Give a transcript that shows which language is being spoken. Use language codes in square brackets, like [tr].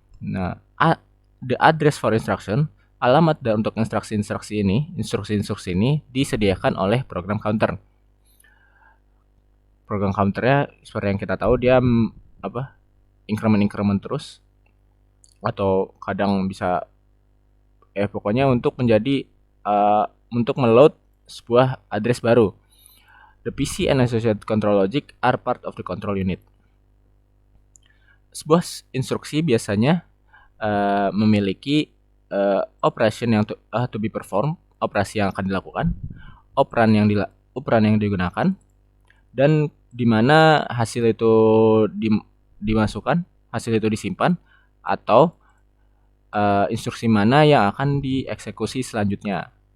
[id] Nah, [en] the address for instruction, [id] alamat untuk instruksi-instruksi ini disediakan oleh program counter. Program counternya seperti yang kita tahu dia increment terus, atau kadang bisa pokoknya untuk menjadi untuk meload sebuah address baru. [en] The PC and associated control logic are part of the control unit. [id] Sebuah instruksi biasanya memiliki operation yang [en] to be performed, [id] operasi yang akan dilakukan, operan yang digunakan, dan di mana hasil itu dimasukkan, hasil itu disimpan, atau instruksi mana yang akan dieksekusi selanjutnya.